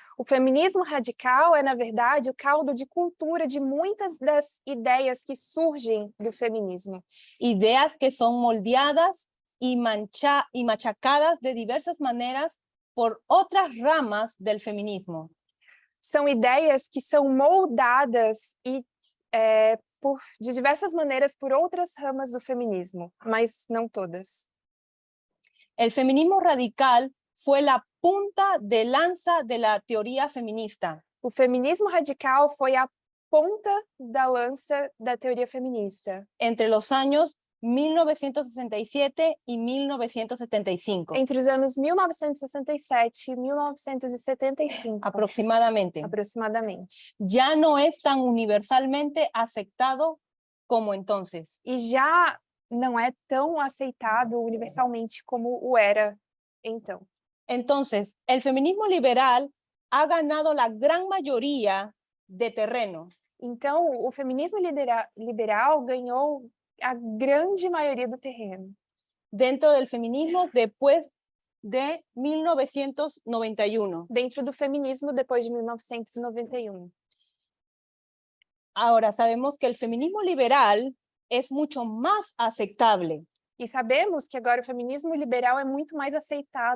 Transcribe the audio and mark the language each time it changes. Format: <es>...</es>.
<pt>o feminismo radical é, na verdade, o caldo de cultura de muitas das ideias que surgem do feminismo.</pt> <es>Ideas que son moldeadas y machacadas de diversas maneras por otras ramas del feminismo.</es> <pt>São ideias que são moldadas de diversas maneiras por outras ramas do feminismo, mas não todas.</pt> <es>El feminismo radical fue la punta de lanza de la teoría feminista.</es> <pt>O feminismo radical foi a ponta da lança da teoria feminista.</pt> <es>Entre los años 1967 y 1975.</es> <pt>Entre os anos 1967 e 1975.</pt> <es>Aproximadamente.</es> <pt>Aproximadamente.</pt> <es>Ya no es tan universalmente aceptado como entonces.</es> <pt>E já não é tão aceitado universalmente como o era então.</pt> <es>Entonces, el feminismo liberal ha ganado la gran mayoría de terreno.</es> <pt>Então, o feminismo liberal ganhou a grande maioria do terreno.</pt> <es>Dentro del feminismo después de 1991.</es> <pt>Dentro do feminismo depois de 1991.</pt> <es>Ahora sabemos que el feminismo liberal es mucho más aceptable.</es> <pt>E sabemos que agora o feminismo liberal é muito mais aceito.</pt>